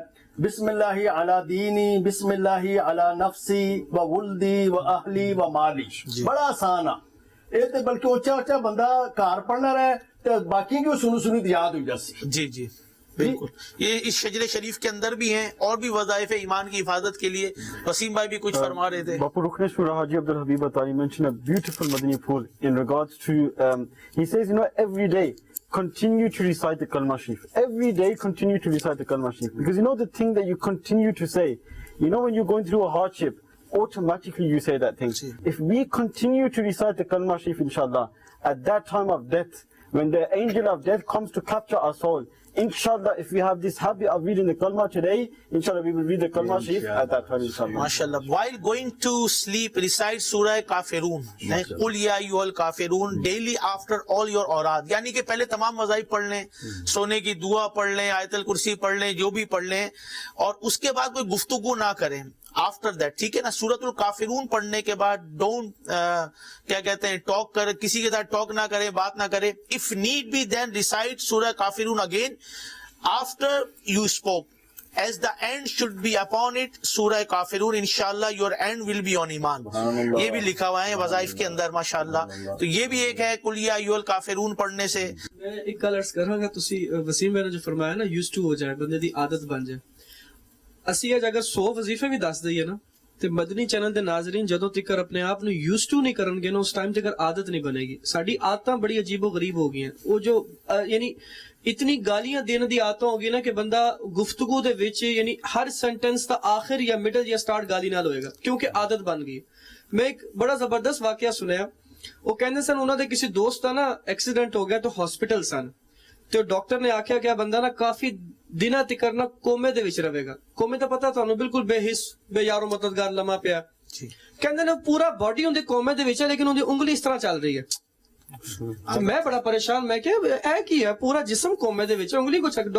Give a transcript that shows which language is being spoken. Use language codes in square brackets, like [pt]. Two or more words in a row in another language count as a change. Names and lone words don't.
[ar] بسم اللہ علی دینی بسم اللہ علی نفسی و ولدی و اہلی و مالی. [ur] بڑا آسان ہے یہ, بلکہ اچھا بندہ کار پڑھنا رہے تو باقی کی سنی یاد ہو جاسی. جی جی بالکل. یہ اس شجرے شریف کے اندر بھی ہیں اور بھی وظائف ایمان کی حفاظت کے لیے. وسیم بھائی بھی کچھ فرما رہے تھے. [en] Bapu Rukhneshwar Haji Abdul Habib Atari mentioned a beautiful Madani pool in regards to, he says, every day continue to recite the Kalma Sharif. Every day continue to recite the Kalma Sharif. Because the thing that you continue to say, when you're going through a hardship, automatically you say that thing. If we continue to recite the Kalma Sharif, inshallah, at that time of death, when the angel of death comes to capture our soul, inshallah, if we have this habit of reading the Kalma today, inshallah, we will read the Kalma Sharif at that time, inshallah. MashaAllah. While going to sleep, recite Surah Kafirun. [ar] قل يا أيها الكافرون [en] daily after all your awrad. [ur] یعنی کہ پہلے تمام وظائف پڑھ لیں, سونے کی دعا پڑھ لیں, آیت الکرسی پڑھ لیں, جو بھی پڑھ لیں, اور اس کے بعد کوئی گفتگو نہ کریں. [en] after that, [ur] ٹھیک ہے نا, سورت الکافرون پڑھنے کے بعد ڈونٹ کیا کہتے ہیں ٹاک کر, کسی کے ساتھ ٹاک نہ کرے, بات نہ کرے. [en] If need be then recite Surah Kafirun again after you spoke, as the end should be upon it Surah Kafirun. Inshallah your end will be on iman. [ur] یہ بھی لکھا ہوا ہے وظائف کے اندر ماشاءاللہ. تو یہ بھی ایک ہے [ar] قل یا ایھا الکافرون [ur] پڑھنے سے. [pa] میں ایک گل عرض کراں گا, تسی وسیم نے جو فرمایا نا یوز ٹو ہو جائے, بندے دی عادت بن جائے. اسی اج اگر 100 وظیفے بھی دس دئیے نا تے مدنی چینل دے ناظرین جدوں تک اپنے آپ نو یوز ٹو نہیں کرن گے نا, اس ٹائم تک عادت نہیں بنے گی. ساڈی عادتاں بڑی عجیب و غریب ہو گئی ہیں. وہ جو یعنی اتنی گالیاں دینے دی عادتاں ہو گئی نا کہ بندہ گفتگو دے وچ یعنی ہر سینٹنس دا آخر یا مڈل یا سٹارٹ گالی نال ہوئے گا, کیونکہ عادت بن گئی. میں ایک بڑا زبردست واقعہ سنیا. وہ کہندے سن انہاں دے کسی دوست دا نا ایکسیڈنٹ ہو گیا تو ہاسپٹل سن, تو ڈاکٹر نے آکھیا کہ بندہ نا کافی دنوں تک نا کومے دے وچ رہے گا. کومے تو پتہ تانوں بالکل بے حس بے یار و مددگار لمحہ پیا. کہندے نے پورا باڈی اون دے کومے دے وچ ہے لیکن اون دی انگلی اس طرح چل رہی ہے. تو میں بڑا پریشان, میں کہ اے کی ہے, پورا جسم کومے دے وچ, انگلی کو چک.